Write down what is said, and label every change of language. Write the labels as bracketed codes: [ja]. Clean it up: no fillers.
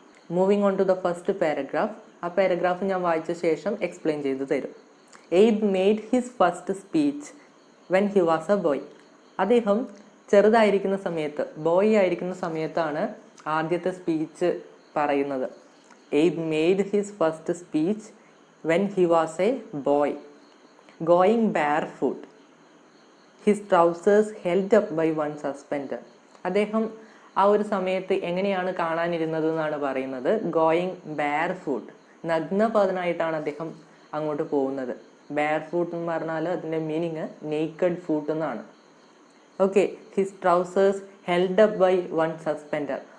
[en] Moving on to the first paragraph. [ml] ആ paragraph ഞാൻ വായിച്ച ശേഷം എക്സ്പ്ലെയിൻ ചെയ്തു തരും. [en] Abe made his first speech when he was a boy. [ml] അദ്ദേഹം ചെറുതായിരിക്കുന്ന സമയത്ത്, ബോയ് ആയിരിക്കുന്ന സമയത്താണ് ആദ്യത്തെ സ്പീച്ച് പറയുന്നത്. [en] Abe made his first speech when he was a boy, going barefoot, his trousers held up by one suspender. [ml] അദ്ദേഹം ആ ഒരു സമയത്ത് എങ്ങനെയാണ് കാണാനിരുന്നത് എന്നാണ് പറയുന്നത്. [en] going barefoot, [ml] നഗ്നപാതനായിട്ടാണ് അദ്ദേഹം അങ്ങോട്ട് പോകുന്നത്. barefoot എന്ന് പറഞ്ഞാൽ അതിൻ്റെ മീനിങ് നേക്കഡ് ഫൂട്ട് എന്നാണ്. [en] Okay, his trousers held up by one suspender.